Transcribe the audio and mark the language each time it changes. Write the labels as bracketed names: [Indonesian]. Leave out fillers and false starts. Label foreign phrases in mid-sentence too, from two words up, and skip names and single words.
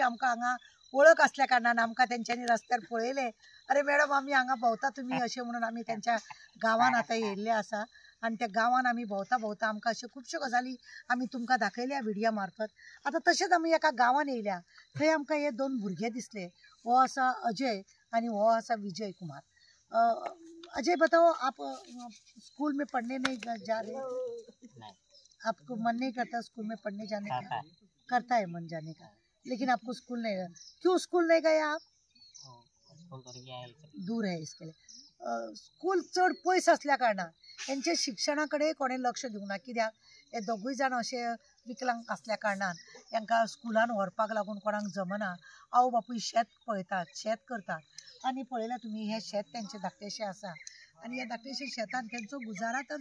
[Konkani] आमकां हांगा ओळख असल्या कारणान आमकां तेंच्यांनी रस्त्यार पळयले अरे मॅडम आमी हांगा भोंवता तुमी अशें म्हणून आमी तेंच्या गांवान आतां येयल्ले आसा आणि त्या गांवान आमी भोंवता भोंवता आमकां अश्यो खुबश्यो गजाली आमी तुमकां दाखयल्या व्हिडियो मार्फत आता तशेंच आमी एका गांवान येयल्या थंय आमकां हे दोन भुरगे दिसले वो आसा अजय आणि वो आसा विजय कुमार [Hindi] अजय बताओ आप स्कूल में पढ़ने नहीं जा रहे आपको मन नहीं करता स्कूल में पढ़ने जाने का करता है मन जाने का लेकिन आपको स्कूल नहीं क्यों स्कूल नहीं गए आप दूर है इसके लिए स्कूल [Konkani] चढ पयस असल्या कारणान यांचे शिक्षणाकडे कोणी लक्ष दिवना कित्याक हे दोगूय जाण अशे विकलांग असल्या कारणान तांकां स्कुलान व्हरपाक लागून कोणाक जमना आवय बापूय शेत पळयतात शेत करतात आणि पळयल्या तुमी हे शेत तेंचे धाकटेशें आसा आणि ह्या धाकटेशे शेतान तेंचो गुजारा तर